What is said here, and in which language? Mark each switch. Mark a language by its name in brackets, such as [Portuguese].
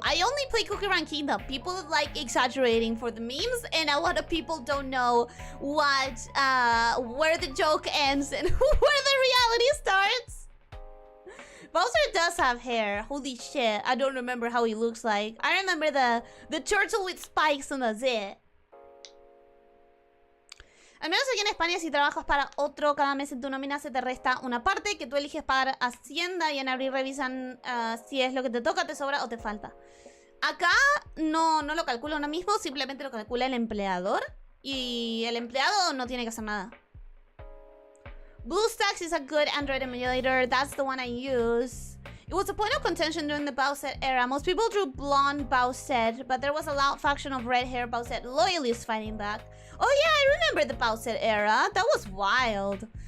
[English] I only play Cookie Run Kingdom. People like exaggerating for the memes, and a lot of people don't know where the joke ends and where the reality starts. Bowser does have hair. Holy shit. I don't remember how he looks like. I remember the turtle with spikes and that's it. [Spanish] Al menos aquí en España, si trabajas para otro, cada mes en tu nómina se te resta una parte que tú eliges pagar a Hacienda y en abril revisan si es lo que te toca, te sobra o te falta. Acá no lo calcula uno mismo, simplemente lo calcula el empleador y el empleado no tiene que hacer nada. [English] BlueStacks is a good Android emulator. That's the one I use. It was a point of contention during the Bowsette era. Most people drew blonde Bowsette, but there was a loud faction of red-haired Bowsette loyalists fighting back. Oh yeah, I remember the Bowsette era. That was wild.